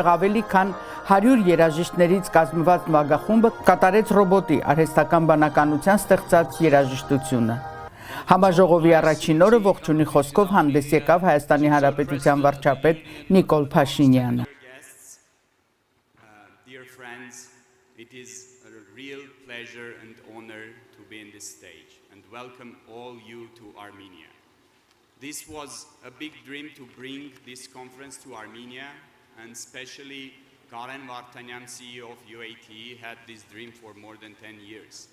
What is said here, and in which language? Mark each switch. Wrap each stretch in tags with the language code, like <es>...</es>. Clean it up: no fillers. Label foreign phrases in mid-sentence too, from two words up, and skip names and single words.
<hy>ավելի քան 100 երաժիշտներից կազմված մագախումբը կատարեց ռոբոտի արհեստական բանականության ստեղծած երաժշտությունը։ Համաժողովի առաջին օրը ողջունի խոսքով հանդես եկավ Հայաստանի Հանրապետության վարչապետ Նիկոլ Փաշինյանը։</hy> <en>Dear friends, it is a real pleasure and honor to be in this stage and welcome all you to Armenia. This was a big dream to bring this conference to Armenia, and especially Karen Vartanyan, CEO of UAT, had this dream for more than 10 years.</en>